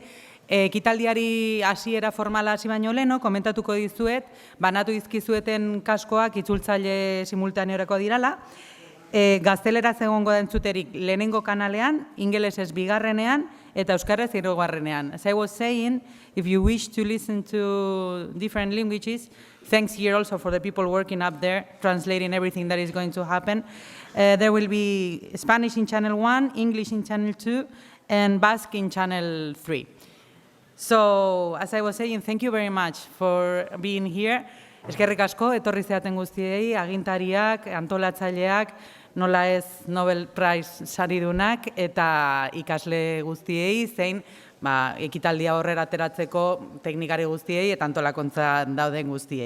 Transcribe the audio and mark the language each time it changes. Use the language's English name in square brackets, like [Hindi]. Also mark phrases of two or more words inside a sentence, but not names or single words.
[Basque] Ekitaldiari hasiera formala hasi baino leno, komentatuko dizuet, banatu dizkizueten kaskoak itzultzaile simultaneorako dirala, gazteleraz egongo da entzuterik lehenengo kanalean, ingelesez bigarrenean, eta euskaraz hirugarrenean. [English] As I was saying, if you wish to listen to different languages, thanks here also for the people working up there, translating everything that is going to happen. There will be Spanish in channel 1, English in channel 2, and Basque in channel 3. So, as I was saying, thank you very much for being here. [Basque] Eskerrik asko, etorri zeaten guztiei, agintariak, antolatzaileak, nola ez Nobel Prize saridunak eta ikasle guztiei, zein ekitaldia horrera ateratzeko teknikari guztiei eta antolakontza dauden guztiei.